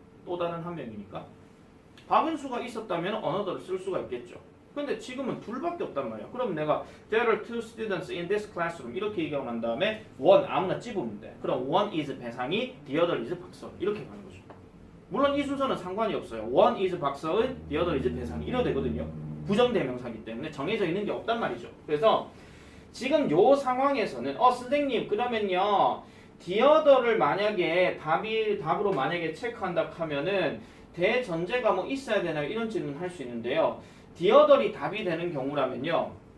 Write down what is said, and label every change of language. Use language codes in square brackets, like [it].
[ko] 또 다른 한 명이니까. 박은수가 있었다면 언어들을 쓸 수가 있겠죠. 근데 지금은 둘밖에 없단 말이야. 그럼 내가 [en] there are two students in this classroom [ko] 이렇게 얘기하고 난 다음에 one 아무나 찝으면 돼. [en] 그럼 one is 배상이, the other is 박서은 이렇게 가는 거죠. [ko] 물론 이 순서는 상관이 없어요. [en] one is 박서은, the other is 배상이 이래도 되거든요. [ko] 부정대명사기 때문에 정해져 있는 게 없단 말이죠. 그래서 지금 요 상황에서는 선생님 그러면요 the other를 만약에 답으로 만약에 체크한다 하면은 대전제가 뭐 있어야 되나요? 이런 질문 할 수 있는데요. the other이 답이 되는 경우라면요.